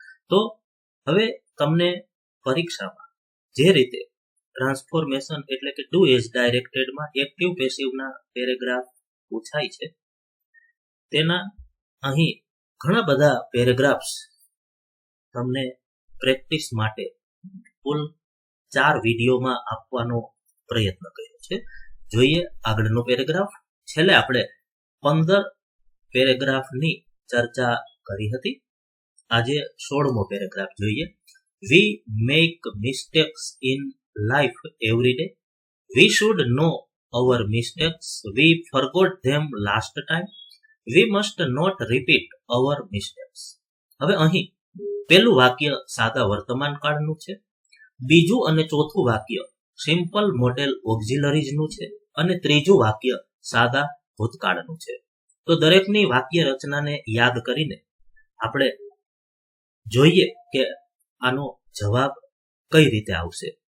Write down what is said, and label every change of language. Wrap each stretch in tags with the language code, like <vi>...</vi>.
<gu>તો હવે તમને પરીક્ષામાં જે રીતે ટ્રાન્સફોર્મેશન એટલે કે ડુ એઝ ડાયરેક્ટેડમાં એક્ટિવ પેસિવના પેરેગ્રાફ પૂછાય છે, તેના અહીં ઘણા બધા પેરેગ્રાફ્સ તમને પ્રેક્ટિસ માટે કુલ 4 વિડીયોમાં આપવાનો પ્રયત્ન કર્યો છે. જોઈએ આગળનો પેરેગ્રાફ. છેલ્લે આપણે 15 પેરેગ્રાફની ચર્ચા કરી હતી. આજે 16મો પેરેગ્રાફ જોઈએ.</gu> <en>We make mistakes in life every day. We should know our mistakes. We forgot them last time. We must not repeat our mistakes.</en> <gu>હવે અહીં પહેલું વાક્ય સાદા વર્તમાન કાળનું છે, બીજું અને ચોથું વાક્ય સિમ્પલ મોડેલ ઓક્ઝિલરીઝનું છે અને ત્રીજું વાક્ય સાદા ભૂતકાળનું છે. તો દરેકની વાક્ય રચનાને યાદ કરીને આપણે જોઈએ કે આનો જવાબ કઈ રીતે આવશે.</gu>